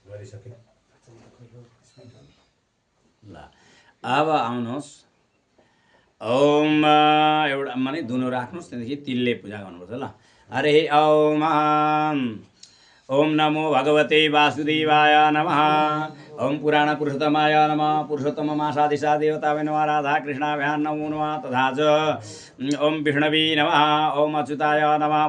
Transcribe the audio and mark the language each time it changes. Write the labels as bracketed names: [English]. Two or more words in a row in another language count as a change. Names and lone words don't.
[Nepali] ल अब आउनुहोस्। ओम एउटा माने धुनो राख्नुहोस् त्यहाँदेखि तिलले पूजा गर्नुपर्छ ल। [Sanskrit] हरे ओम ओम नमो भगवते वासुदेवाय नमः। ओम पुराण पुरुषोत्तमाय नमः। पुरुषोत्तम मासादिशा देवता नमः। राधा कृष्णाभ्यां नमो नमः। तथा च ओम विष्णवे नमः। ओम अच्युताय नमः।